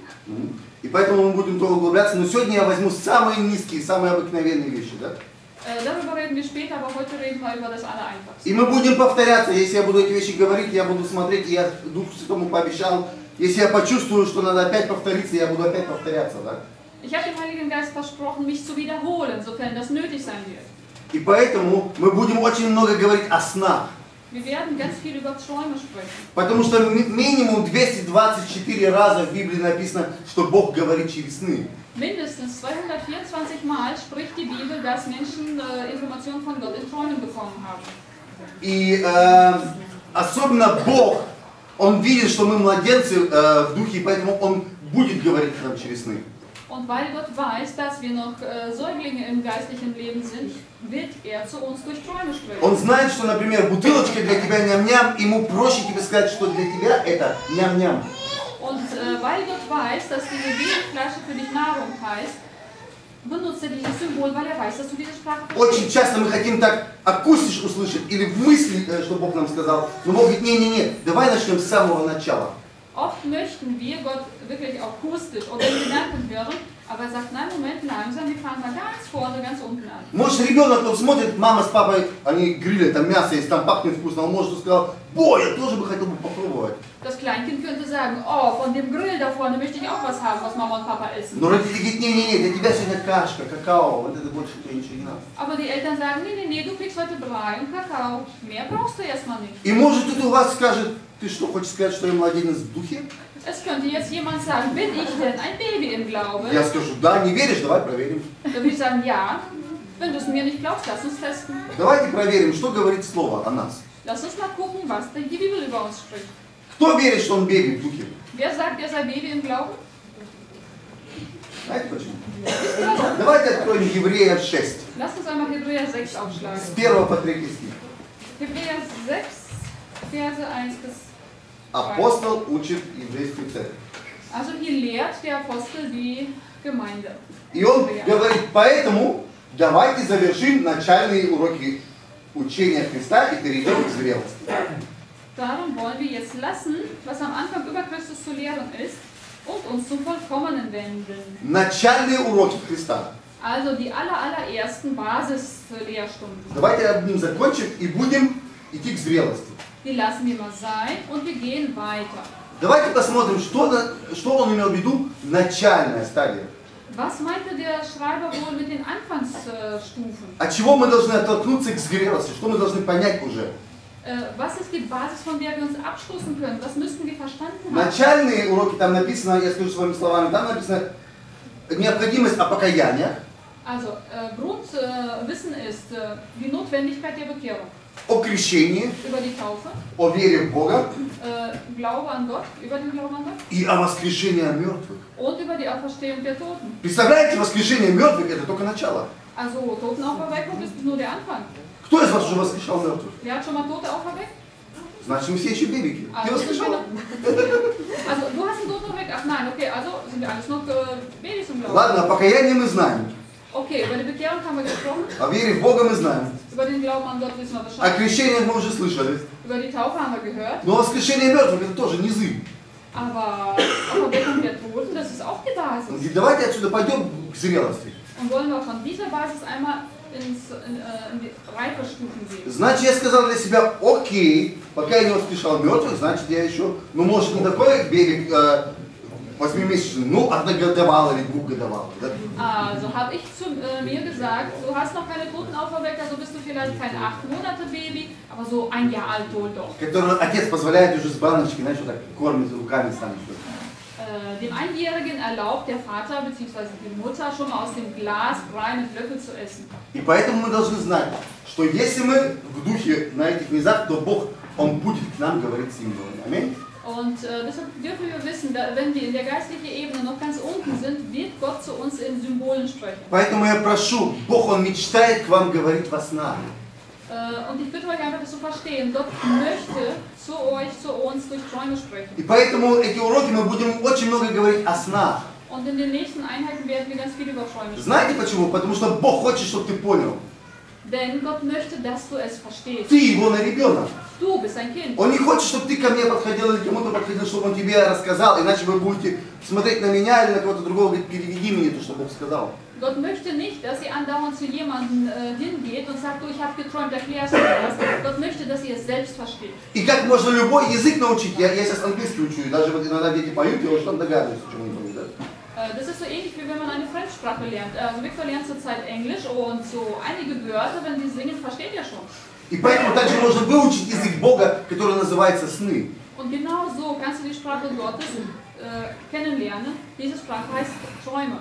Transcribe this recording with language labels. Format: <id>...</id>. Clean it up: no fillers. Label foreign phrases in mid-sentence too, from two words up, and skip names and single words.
<ru>И поэтому мы будем тоже углубляться. Но сегодня я возьму самые низкие, самые обыкновенные вещи. Да?</ru> <de>Darüber reden wir später, aber heute reden wir über das Allereinfachste.</de> <ru>И мы будем повторяться. Если я буду эти вещи говорить, я буду смотреть, и я Духу Святому пообещал. Если я почувствую, что надо опять повториться, я буду опять повторяться. Да?</ru> <de>Ich habe dem Heiligen Geist versprochen, mich zu wiederholen, sofern das nötig sein wird.</de> <ru>И поэтому мы будем очень много говорить о снах.</ru> <de>Wir werden ganz viel über Träume sprechen.</de> <ru>Потому что минимум 224 раза в Библии написано, что Бог говорит через сны.</ru> <de>Mindestens 224 Mal spricht die Bibel, dass Menschen Informationen von Gott in Träumen bekommen haben.</de> <ru>И особенно Бог, Он видит, что мы младенцы в духе, и поэтому Он будет говорить нам через сны.</ru> <de>Und weil Gott weiß, dass wir noch Säuglinge im geistlichen Leben sind, wird er zu uns durch Träume sprechen.</de> <ru>Он знает, что, например, бутылочка для тебя ням-ням, ему проще тебе сказать, что для тебя это ням-ням.</ru> <de>Und weil Gott weiß, dass diese Babyflasche für dich Nahrung heißt, benutzt er dieses Symbol, weil er weiß, dass du diese Sprache</de> <ru>Очень</ru> <de>verstehst.</de> <ru>часто мы хотим так акустиш услышать или в мысли, что Бог нам сказал, но Бог говорит, не-не-не, давай начнем с самого начала.</ru> <de>Oft möchten wir Gott wirklich akustisch oder in Gedanken hören, aber er sagt, nein, Moment, langsam, wir fangen mal ganz vorne, ganz unten an.</de> <ru>Может, ребенок тут смотрит, мама с папой, они грилят, там мясо есть, там пахнет вкусно, он может сказал, ой, я тоже бы хотел бы попробовать.</ru> <de>Das Kleinkind könnte sagen, oh, von dem Grill da vorne möchte ich auch was haben, was Mama und Papa essen.</de> <ru>Но родители говорят, не-не-не, для тебя сегодня кашка, какао, вот это больше тебе ничего не надо.</ru> <de>Aber die Eltern sagen, nee, du kriegst heute Brei und Kakao. Mehr brauchst du erstmal nicht.</de> <ru>И может кто-то у вас скажет, ты что, хочешь сказать, что я младенец в духе?</ru> <de>Es könnte jetzt jemand sagen, bin ich denn ein Baby im Glauben?</de> <ru>Я скажу, да, не веришь, давай проверим.</ru> <de>Da würde ich sagen, ja. Wenn du es mir nicht glaubst, lass uns testen.</de> <ru>Давайте проверим, что говорит Слово о нас.</ru> <de>Lass uns mal gucken, was denn die Bibel über uns spricht.</de> <ru>Кто верит, что он беби в духе?</ru> <de>Wer sagt, er sei Baby im Glauben?</de> <ru>Знаете почему? Давайте откроем Евреев 6.</ru> <de>Lass uns einmal Hebräer 6 aufschlagen.</de> <ru>С 1 по 3 стих.</ru> <de>Hebräer 6, Verse 1 bis 2.</de> <ru>Апостол учит еврейскую церковь.</ru> <de>Also hier lehrt der Apostel die Gemeinde.</de> <ru>И он говорит, поэтому давайте завершим начальные уроки учения Христа и перейдем к зрелости.</ru> <de>Darum wollen wir jetzt lassen, was am Anfang über Christus zu lehren ist, und uns zum Vollkommenen wenden.</de> <ru>Начальные уроки Христа.</ru> <de>Also die allerersten Basislehrstunden.</de> <ru>Давайте закончим и будем идти к зрелости.</ru> <de>Die lassen wir mal sein und wir gehen weiter.</de> <ru>Давайте посмотрим, что он имел в виду начальная стадия.</ru> <de>Was meinte der Schreiber wohl mit den Anfangsstufen?</de> <ru>От чего мы должны оттолкнуться к зрелости? Что мы должны понять уже?</ru> <de>Was ist die Basis, von der wir uns abstoßen können? Was müssten wir verstanden haben?</de> <ru>Начальные уроки, там написано, я скажу своими словами, там написано необходимость о покаянии.</ru> <de>Also Grundwissen ist die Notwendigkeit der Bekehrung.</de> <ru>О крещении,</ru> <de>Über die Taufe,</de> <ru>о вере в Бога</ru> <de>Glaube an Gott, über den Glauben an Gott</de> <ru>и о воскрешении мертвых.</ru> <de>und über die Auferstehung der Toten.</de> <ru>Представляете, воскрешение мертвых это только начало.</ru> <de>Also Totenauferweckung ist nur der Anfang.</de> <ru>Кто из вас уже воскрешал мертвых?</ru> <de>Wer hat schon mal Tote auferweckt?</de> <ru>Значит, мы все еще бебики. Ты</ru> <de>Also,</de> <ru>воскрешал?</ru> <de>also du hast einen Toten auferweckt? Ach nein, okay, also sind wir alles noch Babys im Glauben.</de> <ru>Ладно, о покаянии мы знаем.</ru> <de>Okay, über die Bekehrung haben wir gesprochen.</de> <ru>О вере в Бога мы знаем.</ru> <de>Über den Glauben an Gott wissen wir</de> <ru>О</ru> <de>Bescheid.</de> <ru>крещении мы уже слышали.</ru> <de>Über die Taufe haben wir gehört.</de> <ru>Но воскрешение мертвых это тоже низы.</ru> <de>Aber Auferweckung der Toten, das ist auch die Basis.</de> <ru>И давайте отсюда пойдем к зрелости.</ru> <de>Und wollen wir von dieser Basis einmal in die Reifestufen gehen.</de> <ru>Значит, я сказал для себя, окей, пока я не воскрешал мертвых, значит, я еще, ну, может, не такой бебик 8-месячный, ну, одногодовалый или двухгодовалый. Да?</ru> <de>Also habe ich zu mir gesagt, du hast noch keine Toten auferweckt, also bist du vielleicht kein 8 Monate Baby, aber so 1 Jahr alt wohl doch.</de> <ru>Который отец позволяет уже с баночки, знаешь, вот так кормить руками станет.</ru> <de>Dem Einjährigen erlaubt der Vater bzw. die Mutter schon mal aus dem Glas Brei mit Löffel zu essen.</de> <ru>И поэтому мы должны знать, что если мы в духе на этих низах, то Бог, Он будет к нам говорить символами. Аминь.</ru> <de>Und deshalb dürfen wir wissen, wenn wir in der geistlichen Ebene noch ganz unten sind, wird Gott zu uns in Symbolen sprechen.</de> <ru>Поэтому я прошу, Бог, Он мечтает к вам говорить во снах.</ru> <de>Und ich bitte euch einfach, das zu verstehen. Gott möchte zu euch, zu uns durch Träume sprechen.</de> <ru>И поэтому эти уроки мы будем очень много говорить о снах.</ru> <de>Und in den nächsten Einheiten werden wir ganz viel über Träume sprechen.</de> <ru>Знаете почему? Потому что Бог хочет, чтобы ты понял.</ru> <de>Denn Gott möchte, dass du es verstehst.</de> <ru>Ты его ребенок.</ru> <de>Du bist ein Kind.</de> <ru>Он не хочет, чтобы ты ко мне подходил или кому-то подходил, чтобы он тебе рассказал, иначе вы будете смотреть на меня или на кого-то другого, говорить, переведи мне то, что Бог сказал.</ru> <de>Gott möchte nicht, dass ihr andauernd zu jemandem hingeht und sagt, du, ich habe geträumt, erklärst du mir das. Gott möchte, dass ihr es selbst versteht.</de> <ru>И как можно любой язык научить? Я сейчас английский учу, и даже вот иногда дети поют, я уже там догадываюсь, о чем они поют, да?</ru> <de>Das ist so ähnlich, wie wenn man eine Fremdsprache lernt. Also Victor lernt zurzeit Englisch und so einige Wörter, wenn die singen, versteht er schon.</de> <ru>И поэтому также можно выучить язык Бога, который называется сны.</ru> <de>Und genau so kannst du die Sprache Gottes kennenlernen. Diese Sprache heißt Träume.</de>